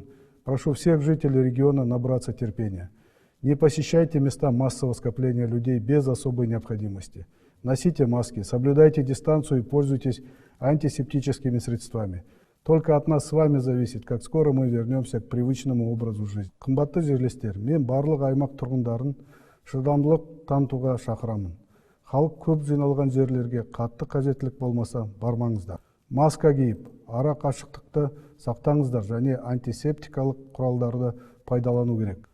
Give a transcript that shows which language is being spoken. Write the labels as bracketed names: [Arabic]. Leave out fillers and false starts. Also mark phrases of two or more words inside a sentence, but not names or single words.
[Russian] Прошу всех жителей региона набраться терпения. Не посещайте места массового скопления людей без особой необходимости. Носите маски, соблюдайте дистанцию и пользуйтесь антисептическими средствами. Только от нас с вами зависит, как скоро мы вернемся к привычному образу жизни. [Kazakh] Қымбатты жерлестер, мен барлық аймақ тұрғындарын шыдамдылық танытуға шақырамын. Халық көп жиналған жерлерге қатты қажеттілік болмаса бармаңыздар. Маска киіп, ара қашықтықты сақтаңыздар және антисептикалық құралдарды пайдалану керек.